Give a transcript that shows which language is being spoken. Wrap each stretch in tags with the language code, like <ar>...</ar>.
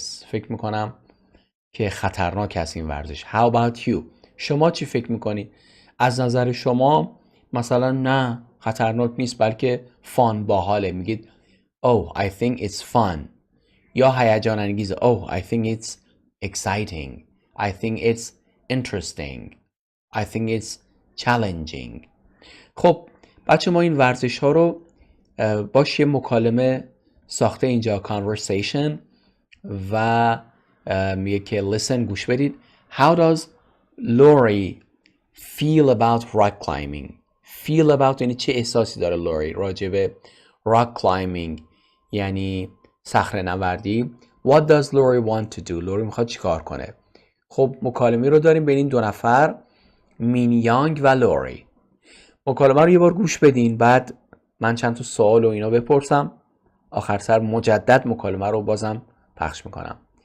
<fa>فکر میکنم که خطرناک است این ورزش.</fa> <en>How about you؟</en> <fa>شما چی فکر میکنی؟ از نظر شما مثلا نه خطرناک نیست بلکه fun باحاله. میگید</fa> <en>Oh I think it's fun.</en> <fa>یا هیجان انگیزه.</fa> <en>Oh I think it's exciting. I think it's interesting. I think it's challenging.</en> <fa>خب بچه ما این ورزش ها رو باش یه مکالمه ساخته اینجا conversation و میگه که listen گوش بدید.</fa> <en>How does Lori feel about rock climbing؟</en> <fa>feel about یعنی چه احساسی داره لوری راجع به rock climbing یعنی صخره نوردی.</fa> <en>What does Lori want to do؟</en> <fa>لوری میخواد چی کار کنه؟ خب مکالمه رو داریم بین این دو نفر، مین یانگ و لوری. مکالمه رو یه بار گوش بدین، بعد من چند تا سوال و اینا بپرسم، آخر سر مجدد مکالمه رو بازم پخش میکنم.</fa>